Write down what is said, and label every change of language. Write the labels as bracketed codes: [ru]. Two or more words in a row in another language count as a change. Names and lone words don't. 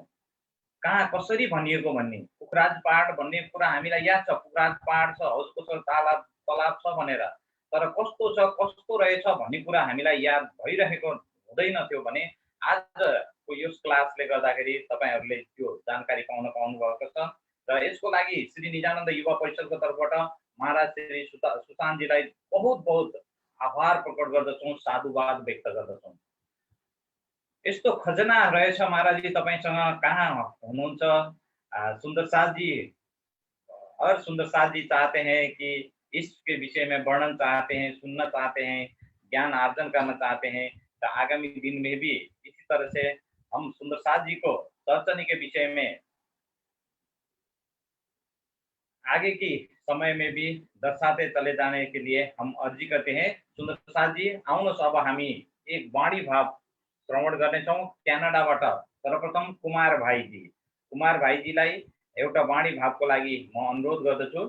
[ne] कहाँ कसरी भनिएको भन्ने पुखराज पहाड भन्ने कुरा हामीलाई याद छ, पुखराज पहाड छ, हौसको तलाब छ भनेर, तर कस्तो छ कस्तो रहेछ भन्ने कुरा हामीलाई याद भइरहेको हुँदैन थियो भने आजको यो क्लासले गर्दाखेरि तपाईहरुले त्यो जानकारी पाउन पाउनुभएको छ। र यसको लागि श्री निजानन्द युवा परिषदको तर्फबाट महाराज श्री सुशान्तजीलाई [hi] बहुत बहुत [ne] आभार प्रकट गर्दछौं, साधुवाद व्यक्त गर्दछौं। यस्तो खजना रहेछ महाराजजी तपाईसँग कहाँ हुनुहुन्छ। [hi] सुंदर साथ जी और सुंदर साथ जी चाहते हैं कि इसके विषय में वर्णन चाहते हैं, सुनना चाहते हैं, ज्ञान अर्जन करना चाहते हैं। तो आगामी दिन में भी इसी तरह से हम सुंदर साथ जी को चर्चनी के विषय में आगे की समय में भी दर्शाते चले जाने के लिए हम अर्जी करते हैं। [ne] सुंदर साथ जी आउनुहोस्, अब हामी एक वाणी भाव श्रवण गर्नेछौं क्यानाडाबाट। सर्वप्रथम कुमार भाइजी, कुमार भाइजीलाई एउटा वाणी भावको लागि म अनुरोध गर्दछु।